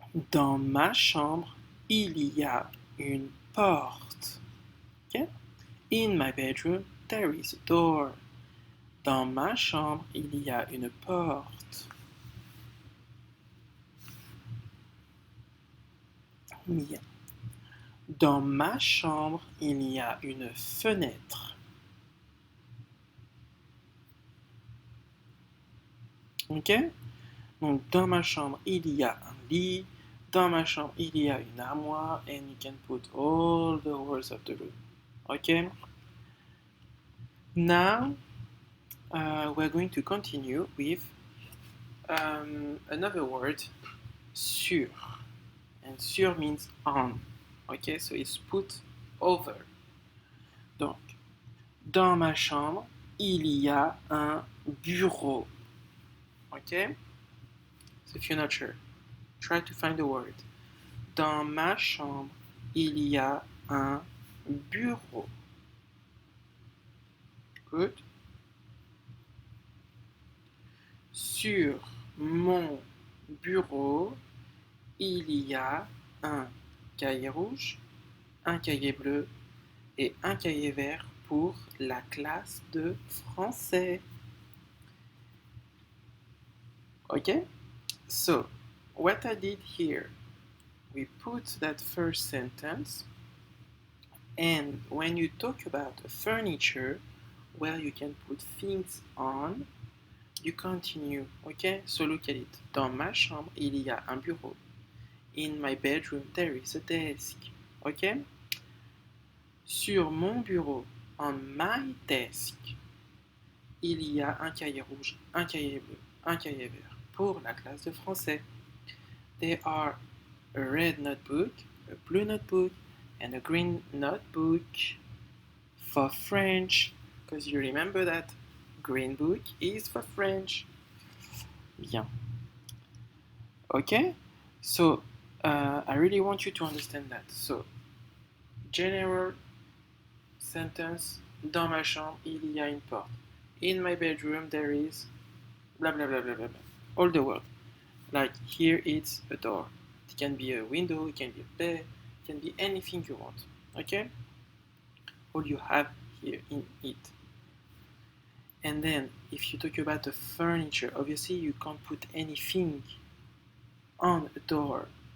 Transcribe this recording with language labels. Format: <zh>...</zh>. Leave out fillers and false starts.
<fr>Dans ma chambre, il y a une porte.</fr> <en>Okay? In my bedroom, there is a door.</en> <fr>Dans ma chambre, il y a une porte. Bien. Dans ma chambre, il y a une fenêtre. Ok? Donc, dans ma chambre, il y a un lit. Dans ma chambre, il y a une armoire.</fr> <en>And you can put all the words of the room. Okay? Now, we're going to continue with another word, sur. And sur means on. Okay, so it's put over.</en> <fr>Donc, dans ma chambre, il y a un bureau.</fr> <en>Okay? So if you're not sure, try to find the word.</en> <fr>Dans ma chambre, il y a un bureau.</fr> <en>Good.</en> <fr>Sur mon bureau, il y a un cahier rouge, un cahier bleu et un cahier vert pour la classe de français.</fr> <en>Okay? So, what I did here, we put that first sentence, and when you talk about furniture, where you can put things on, you continue, okay? So look at it.</en> <fr>Dans ma chambre, il y a un bureau.</fr> <en>In my bedroom, there is a desk, okay?</en> <fr>Sur mon bureau,</fr> <en>on my desk,</en> <fr>il y a un cahier rouge, un cahier bleu, un cahier vert pour la classe de français.</fr> <en>There are a red notebook, a blue notebook, and a green notebook for French, because you remember that green book is for French. Bien. Okay? So, I really want you to understand that. So, general sentence,</en> <fr>dans ma chambre, il y a une porte.</fr> <en>In my bedroom, there is blah blah blah blah blah blah. All the word. Like here, it's a door. It can be a window, it can be a bed, it can be anything you want. Okay? All you have here in it. And then, if you talk about the furniture, obviously you can't put anything on a door.</en>